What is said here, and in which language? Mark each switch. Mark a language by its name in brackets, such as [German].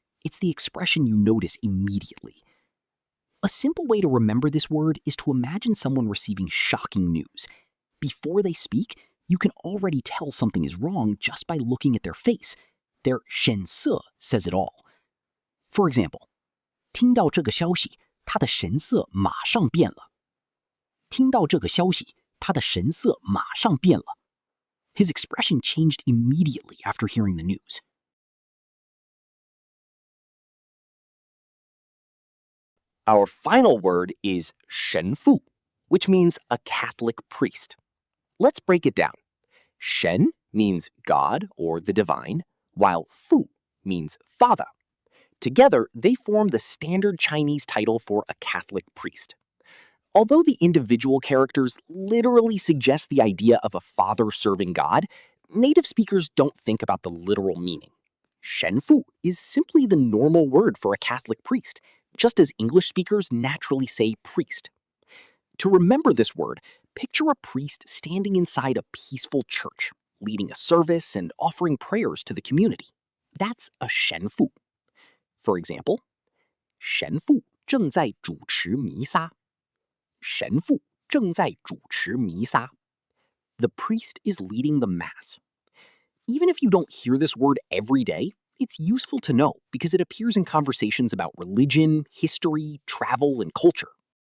[English] It's the expression you notice immediately. A simple way to remember this word is to imagine someone receiving shocking news. Before they speak, you can already tell something is wrong just by looking at their face. Their 神色 says it all. For example, [Chinese] 听到这个消息，他的神色马上变了。听到这个消息，他的神色马上变了。 [English] His expression changed immediately after hearing the news. Our final word is 神父, which means a Catholic priest. Let's break it down. 神 means God or the divine, while 父 means father. Together, they form the standard Chinese title for a Catholic priest. Although the individual characters literally suggest the idea of a father serving God, native speakers don't think about the literal meaning. 神父 is simply the normal word for a Catholic priest, just as English speakers naturally say priest. To remember this word, picture a priest standing inside a peaceful church, leading a service and offering prayers to the community. That's a 神父. For example, [Chinese] 神父正在主持弥撒。神父正在主持弥撒。 [English] The priest is leading the mass. Even if you don't hear this word every day, it's useful to know because it appears in conversations about religion, history, travel, and culture.